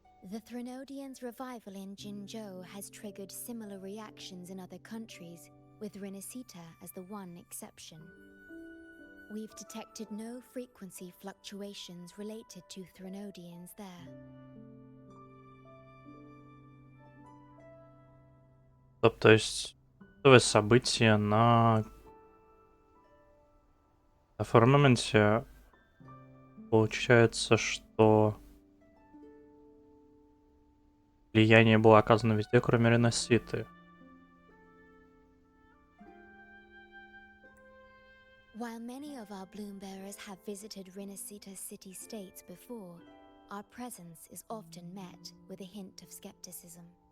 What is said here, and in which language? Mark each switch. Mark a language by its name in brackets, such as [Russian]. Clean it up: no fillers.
[English] The Threnodians' revival in Jinzhou has triggered similar reactions in other countries, with Rinasita as the one exception. We've detected no frequency fluctuations related to Threnodians there. [Russian] То есть события на форнаменте получается, что влияние было оказано везде, кроме Реноситы. [English] While many of our bloom bearers have visited Rinasita city-states before, our presence is often met with a hint of skepticism.